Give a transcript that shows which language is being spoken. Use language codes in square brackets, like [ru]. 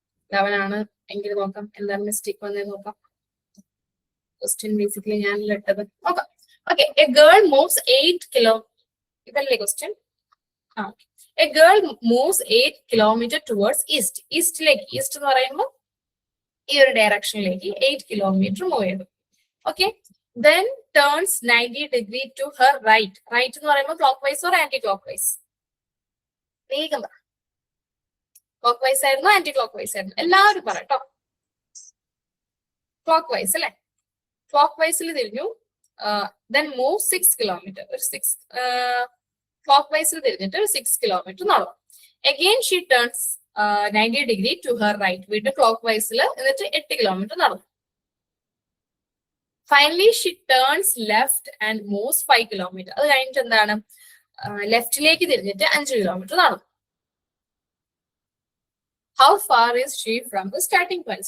[ml] 11 ആണ് എങ്കിൽ നോക്കാം എന്താണ് മിസ്റ്റേക്ക് വന്നത് നോക്കാം. ക്വസ്റ്റ്യൻ ബേസിക്കലി ഞാൻ ഇട്ടത് നോക്കാം. [en] Okay, a girl moves 8 kilo. [ml] ഇതല്ലേ ക്വസ്റ്റ്യൻ? [en] ആ, a girl moves 8 kilometre towards east. [ml] ഈസ്റ്റിലേക്ക്, east എന്ന് പറയുമ്പോൾ ഈ ഒരു ഡയറക്ഷനിലേക്ക് 8 കിലോമീറ്റർ മൂവ് ചെയ്തു. [en] Okay, then turns 90 degree to her right. [ml] Right എന്ന് പറയുമ്പോൾ clock vice or anti clock vice? വേഗം പറ. ക്ലോക്ക് വൈസ് ആയിരുന്നു, ആന്റി ക്ലോക്ക് വൈസ് ആയിരുന്നു? എല്ലാവരും പറ കേട്ടോ. ക്ലോക്ക് വൈസ് അല്ലെ? ക്ലോക്ക് വൈസിൽ തിരിഞ്ഞു. [en] then move 6 kilometre. [ml] ഒരു 6 ക്ലോക്ക് വൈസിൽ തിരിഞ്ഞിട്ട് ഒരു 6 കിലോമീറ്റർ നടന്നു. [en] again she turns 90 degree to her right. [ml] വീണ്ടും ക്ലോക്ക് വൈസിൽ എന്നിട്ട് 8 കിലോമീറ്റർ നടന്നു. [en] Finally she turns left and moves 5 kilometre. [ml] അത് കഴിഞ്ഞിട്ട് എന്താണ്? ലെഫ്റ്റിലേക്ക് തിരിഞ്ഞിട്ട് 5 കിലോമീറ്റർ നടന്നു. [en] How far is she from the starting point?